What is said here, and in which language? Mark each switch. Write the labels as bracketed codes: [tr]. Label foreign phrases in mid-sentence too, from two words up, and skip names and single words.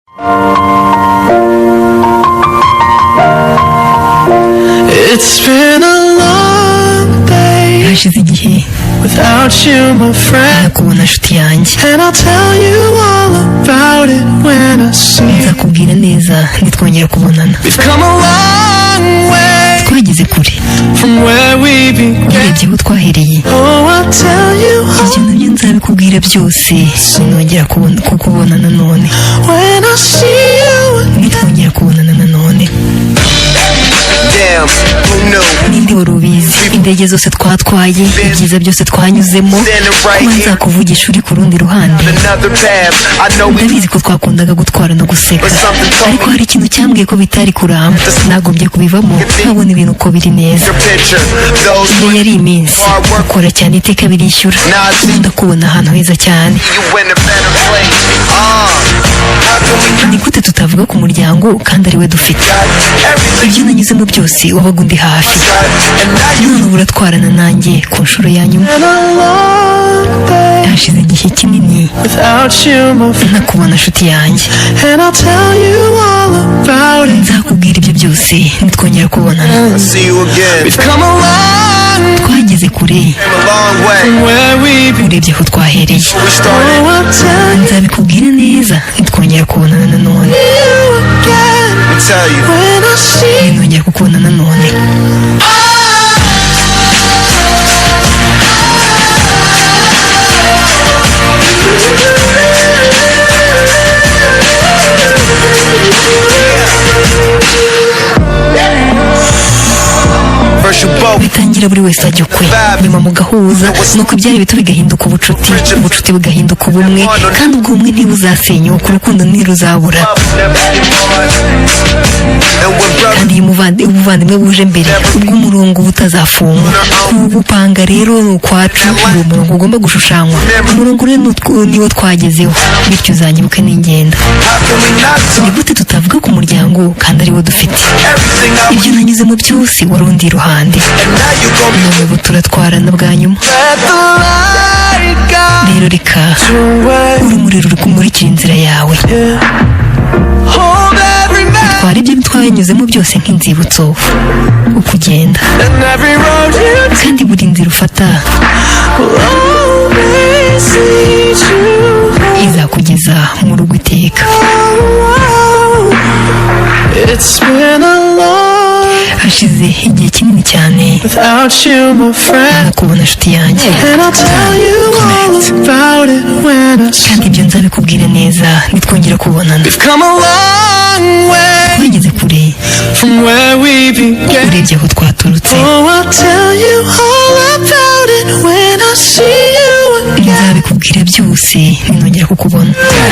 [en] It's been a long day [rw] hashize igihe [en] without you, my friend, [rw] nakubona nshuti yanjye, [en] and I'll tell you all about it when I see you. [rw] nzakubwira neza nitwongera kubonana. [en] We've come a long way [rw] twageze kure [en] from where we began. [rw] urebye aho twahereye. [en] Oh, I'll tell you [rw] ibyo nabyo nzabikubwira byose ninongera kukubona nanone, [en] when I see you. [rw] nitwongera kubonana nanone. [en] Damn, who knew? [rw] ninde wari ubizi? indege zose twatwaye, ibyiza byose twanyuzemo, kuba nzakuvugisha uri ku rundi ruhande. [en] Another path. I know we [rw] ndabizi ko twakundaga gutwara no guseka, ariko hari ikintu cyambwiye ko bitari kuramba. nagombye kubivamo nkabona ibintu uko biri neza. [en] your picture. Those [rw] iyo yari iminsi ukora cyane iteka birishyura. ndakubona ahantu heza cyane. [en] you in a better place. How can we [rw] ni gute tutavuga ku muryango kandi ari we dufite? [en] everything [rw] ibyo nanyuzemo byose wabaga undi hafi, [en] and now you [rw] none ubu uratwarana nanjye ku nshuro ya nyuma. [en] Been a long day [rw] hashize igihe kinini [en] without you, my friend, [rw] ntakubona nshuti yanjye, [en] and I'll tell you all about it. [rw] nzakubwira ibyo byose nitwongera kubonana. [en] see you again. We've come a long [rw] twageze kure [en] Came a long way. from where we began. [rw] urebye aho twahereye. [en] We started. Oh, I'll tell [rw] nzabikubwira neza nitwongera kubonana nanone, [en] you again Let me tell you. when I see you. [rw] ninongera kukubona nanone. [en] First you both. [rw] bitangira buri wese ajya ukwe, nyuma mugahuza, nuko ibyari bito bigahinduka ubucuti, ubucuti bugahinduka ubumwe, kandi ubwo bumwe ntibuzasenyuka, urukundo ntiruzabura. [en] And when brothers [rw] kandi iyo ubuvandimwe buje mbere, ubwo umurongo butazafungwa. kuwupanga rero ni ukwacu, uwo murongo ugomba gushushanywa. umurongo rero niwo twagezeho, bityo uzanyibuke n'ingenda. [en] how can we not [rw] ni [en] talk? [rw] gute tutavuga ku muryango kandi ariwo dufite? [en] Everything I [rw] ibyo nanyuzemo byose wari undi iruhande, [en] and now you gon' be [rw] none ubu turatwarana bwa nyuma. [en] Let the light guide [rw] rero reka [en] your way. [rw] urumuri ruri kumurikira inzira yawe. [en] Hold every man [rw] twara ibyo twanyuzemo byose nk'inzibutso uko ugenda, [en] and every road you [rw] kandi buri nzira ufata [en] will always lead you. [rw] izakugeza mu rugo iteka. [en] It's been a long [rw] hashize igihe kinini cyane [en] without you, my friend, [rw] nakubona nshuti yanjye, [en] and I'll tell you all about it when I see. [rw] kandi ibyo nzabikubwira neza nitwongera kubonana. [en] We've come a long way [rw] twageze kure [en] from where we began. [rw] urebye aho twaturutse. [en] Oh, I'll tell you all about it when I see you again. [rw] nzabikubwira byose ninongera kukubona.